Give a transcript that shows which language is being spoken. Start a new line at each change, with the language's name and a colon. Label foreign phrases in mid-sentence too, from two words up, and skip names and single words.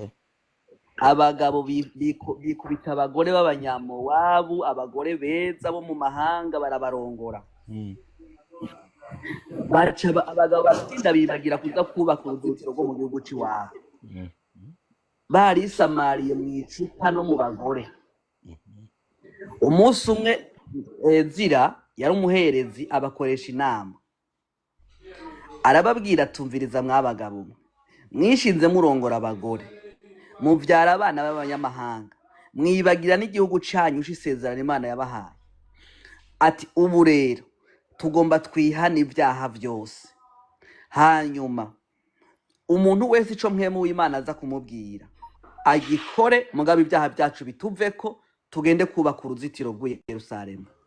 Rundi: Abagabo bikubita abagore b'abanyamowabu, abagore beza bo mu mahanga barabarongora. Baca abagabo batinda bibagira kuza kubaka uruzitiro rwo mu gihugu cy'iwabo. Barisamariye mu icupa no mu bagore. Umunsi umwe Ezira yari umuherezi abakoresha inama. Arababwira tumviriza mwabagabo mwishinze murongora abagore muvyara abana b'abanyamahanga mwibagira n'igihugu canyu ushisezerana Imana yabahaye. Ati ubu rero tugomba twihana ibyaha byose, hanyuma umuntu wese ico mpemu w'Imana aza kumubwira agikore, mugabe ibyaha byacu bituveko tugende kubaka uruzitiro rw'i Yerusalemu.